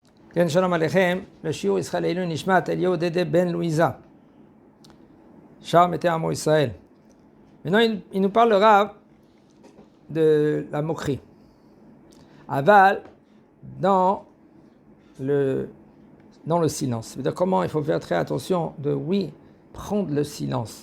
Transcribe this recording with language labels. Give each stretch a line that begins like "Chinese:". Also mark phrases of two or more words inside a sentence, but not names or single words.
Hebrew: כן, שלום עליכם, לשיעור ישראל לעילוי נשמת אליהו דדה בן לואיזה, Char Mété Amo Israël.
French: Maintenant, il nous parlera de la moquerie. Aval, dans le silence. C'est-à-dire comment il faut faire très attention de, oui, prendre le silence.